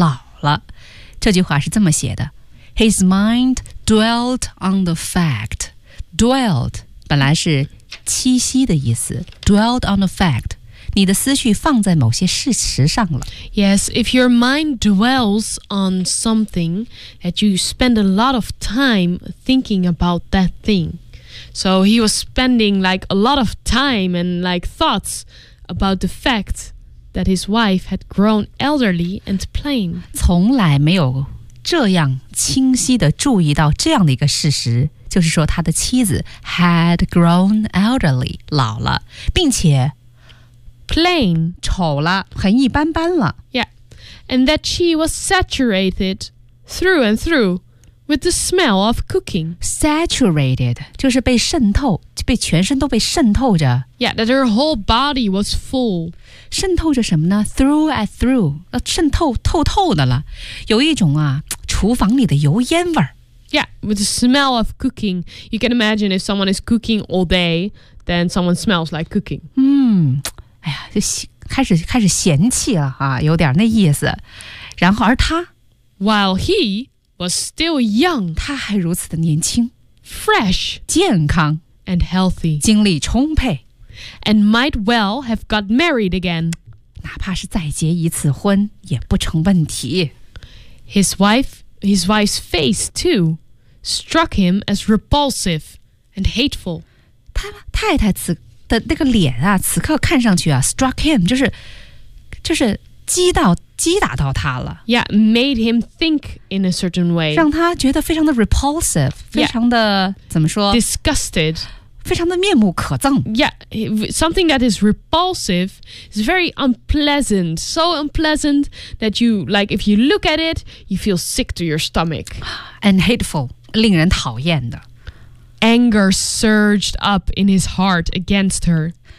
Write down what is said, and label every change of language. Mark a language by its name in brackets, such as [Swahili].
[Chinese] 平生第一次，他呀，开始注意到他的妻子老了。这句话是这么写的， [English] His mind dwelt on the fact. [Chinese] Dwelt 本来是 栖息的意思， [English] dwelled on the fact， [Chinese] 你的思绪放在某些事实上了。Yes, [English] if your mind dwells on something that you spend a lot of time thinking about that thing. So he was spending like a lot of time and like thoughts about the fact that his wife had grown elderly and plain. [Chinese] 从来没有这样清晰地注意到这样的一个事实， 就是说他的妻子 [English] had grown elderly， [Chinese] 老了，并且 [English] plain， [Chinese] 丑了，很一般般了。 [English] Yeah， and that she was saturated through and through with the smell of cooking. [Chinese] Saturated 就是被渗透，被全身都被渗透着。 [English] Yeah， that her whole body was full. [Chinese] 渗透着什么呢？ [English] Through and through， [Chinese] 渗透透透的了，有一种啊厨房里的油烟味儿。 [English] Yeah, with the smell of cooking. You can imagine if someone is cooking all day, then someone smells like cooking. [Chinese] 哎呀，就开始嫌弃了啊，有点那意思。然后而他， [English] While he was still young, [Chinese] 他还如此的年轻， [English] fresh, [Chinese] 健康， [English] and healthy, [Chinese] 精力充沛， [English] and might well have got married again. [Chinese] 哪怕是再结一次婚也不成问题。 [English] His wife's face, too, struck him as repulsive and hateful. [Chinese] 他太太的那个脸啊，此刻看上去啊， [English] struck him, [Chinese] 就是击打到他了。 [English] Yeah, made him think in a certain way. [Chinese] 让他觉得非常的 repulsive, 非常的怎么说？ [English] Yeah. Disgusted. [Chinese] 非常的面目可憎。 [English] Yeah, something that is repulsive is very unpleasant. So unpleasant that you, like, if you look at it, you feel sick to your stomach. And hateful, [Chinese] 令人讨厌的。 [English] Anger surged up in his heart against her.